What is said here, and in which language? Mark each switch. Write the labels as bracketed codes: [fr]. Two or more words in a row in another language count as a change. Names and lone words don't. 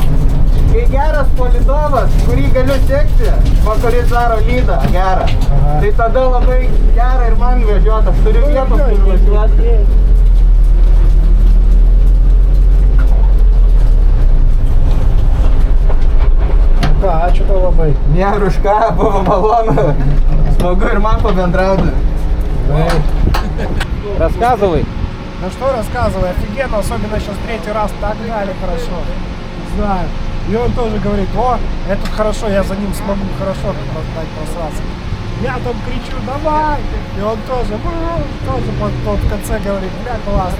[lt] Kai geras palydovas, kurį galiu sekti, kuris daro lydą gerą, tai tada labai gera ir man važiuoti. Aš turiu vietos, kur važiuoti. Ką, ačiū tau labai. Nėra už ką, buvo malonu. Smagu ir man pabendrauti. [ru] Рассказывай. Ну что рассказывай, офигенно, особенно сейчас третий раз так дали хорошо. Не знаю. И он тоже говорит, о, это хорошо, я за ним смогу хорошо дать просраться. Я там кричу, давай! И он тоже в конце говорит, бля, классно.